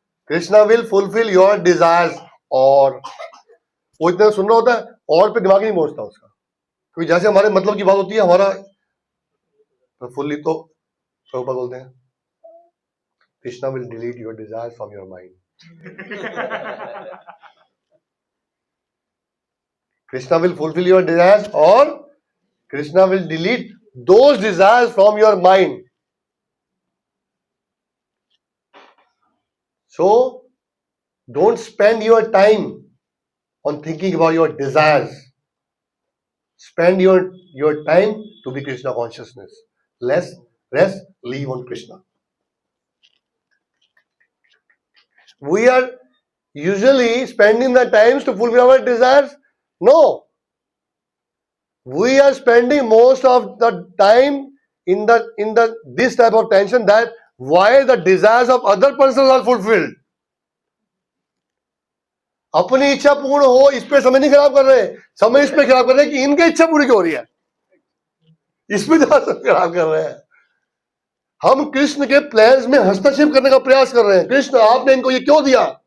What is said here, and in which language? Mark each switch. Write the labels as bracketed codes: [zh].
[en] Krishna will fulfil your desires, [hi] और वो इतना सुन रहा होता है, और पे दिमाग ही नहीं पहुंचता उसका, क्योंकि जैसे हमारे मतलब की बात होती है हमारा फुल्ली, तो प्रभुपाद बोलते हैं [en] Krishna will delete your desires from your mind. Krishna will fulfill your desires, or Krishna will delete those desires from your mind. So, don't spend your time on thinking about your desires. Spend your time to be Krishna consciousness. Rest, leave on Krishna. We are usually spending the times to fulfill our desires. No. We are spending most of the time in this type of tension, that why the desires of other persons are fulfilled. [hi] अपनी इच्छा पूर्ण हो, इस पे समय नहीं खराब कर रहे, समय इस पे खराब कर रहे हैं कि इनकी इच्छा पूरी क्यों हो रही है, इस पे ज्यादा खराब कर रहे हैं। हम कृष्ण के प्लान्स में हस्तक्षेप करने का प्रयास कर रहे हैं। कृष्ण आपने इनको ये क्यों दिया?